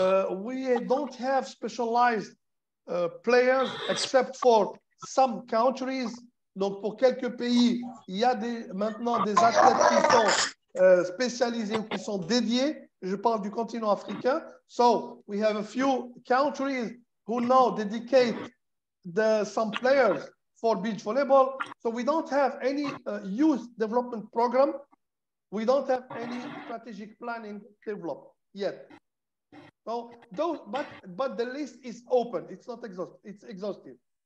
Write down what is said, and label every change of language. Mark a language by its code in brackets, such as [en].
[en] We don't have specialized players except for some countries. [fr] Donc, pour quelques pays, il y a maintenant des athlètes qui sont spécialisés ou qui sont dédiés. Je parle du continent africain. [en] So, we have a few countries who now dedicate some players for beach volleyball. So we don't have any youth development program. We don't have any strategic planning developed yet. So but the list is open. It's not exhaustive. It's exhaustive.